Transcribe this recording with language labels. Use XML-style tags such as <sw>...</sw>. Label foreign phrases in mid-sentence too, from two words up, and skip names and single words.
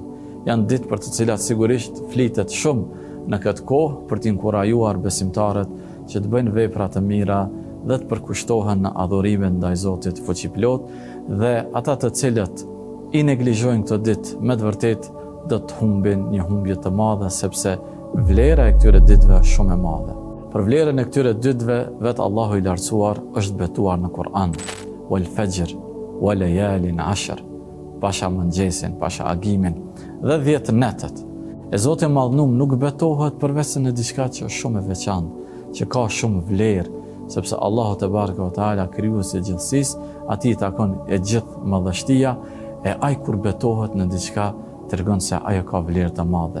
<sq>Janë ditë për të cilat sigurisht flitet shumë në këtë kohë për të inkurajuar besimtarët që të bëjnë vepra të mira dhe të përkushtohen në adhurimin ndaj Zotit fuqiplot, dhe ata të cilët i neglizhojnë këto ditë me të vërtetë do të humbin një humbje të madhe, sepse vlera e këtyre ditëve është shumë e madhe. Për vlerën e këtyre ditëve vetë Allahu i lartësuar është betuar në Kur'an:</sq> <ar>"والفجر وليال عشر",</ar> <sq>pasha mëngjesin, pasha agimin dhe 10 netët. E Zoti i Madhnuar nuk betohet përveç në diçka që është shumë e veçantë, që ka shumë vlerë, sepse Allahu</sq> <ar>تبارك وتعالى,</ar> <sq>krijuesi i gjithësisë, atij i takon e gjithë madhështia, e ai kur betohet në diçka tregon se ajo ka vlerë të madhe.</sq>